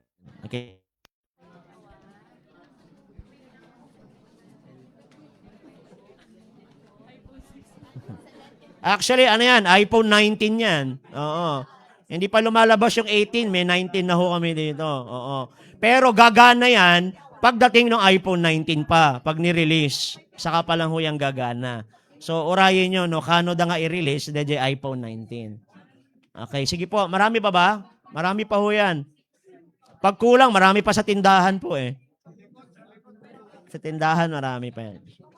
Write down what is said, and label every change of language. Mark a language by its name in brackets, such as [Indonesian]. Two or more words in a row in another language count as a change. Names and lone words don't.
[Filipino] Okay. Actually, ano yan? iPhone 19 yan. Oo. Hindi pa lumalabas yung 18, may 19 na ho kami dito. Oo. Pero gagana yan pagdating ng iPhone 19 pa, pag ni-release. Saka pa lang ho yung gagana. So, [Iloko] urayin nyo, no? Kano da nga i-release, DJ iPhone 19. [Filipino] Okay, sige po. Marami pa ba? Marami pa ho yan. Pag kulang, marami pa sa tindahan po eh. Sa tindahan, marami pa yan.